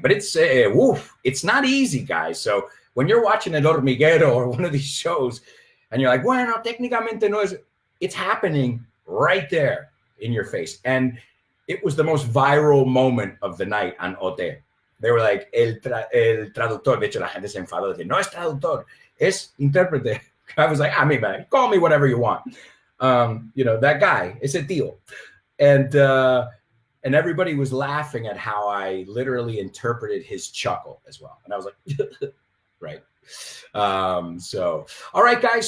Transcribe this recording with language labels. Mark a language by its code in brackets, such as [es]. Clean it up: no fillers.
[en] But it's it's not easy, guys. So when you're watching El Hormiguero or one of these shows, and you're like, [es] bueno, técnicamente no es, [en] it's happening right there in your face. And it was the most viral moment of the night on OT. They were like, [es] el traductor. De hecho, la gente se enfadó. No es traductor, es intérprete. [en] I was like, man, call me whatever you want. You know, that guy, [es] ese tío. [en] And everybody was laughing at how I literally interpreted his chuckle as well. And I was like, right. So, all right, guys.